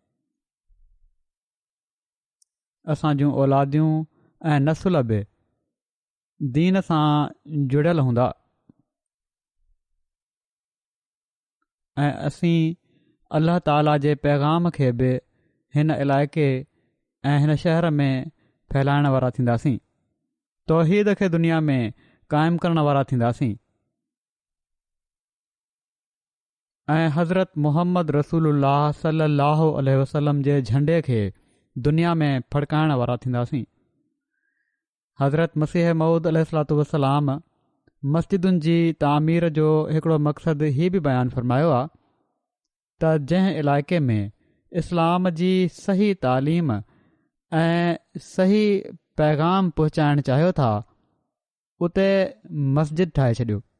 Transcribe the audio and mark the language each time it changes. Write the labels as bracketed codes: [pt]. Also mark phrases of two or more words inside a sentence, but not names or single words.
[sd] असां जूं औलादियूं ऐं नसुल बि दीन सां जुड़ियल हूंदा ऐं असीं अल्लाह ताला जे पैगाम खे बि हिन इलाइक़े ऐं हिन शहर में फैलाइण वारा थींदासीं, तौहीद खे दुनिया में क़ाइमु करण वारा थींदासीं ऐं हज़रत मुहम्मद रसूलुल्लाह [ar] صلى الله عليه وسلم [sd] जे झंडे खे दुनिया में फड़काइण वारा थींदासीं। हज़रत मसीह मऊद [ar] عليه الصلاة والسلام [sd] मस्जिदुनि जी तामीर जो हिकिड़ो मक़सदु हीउ बि बयानु फ़रमायो आहे त जंहिं इलाइक़े में इस्लाम जी सही तालीम ऐं सही पैगाम पहुचाइणु चाहियो था उते मस्जिद ठाहे छॾियो।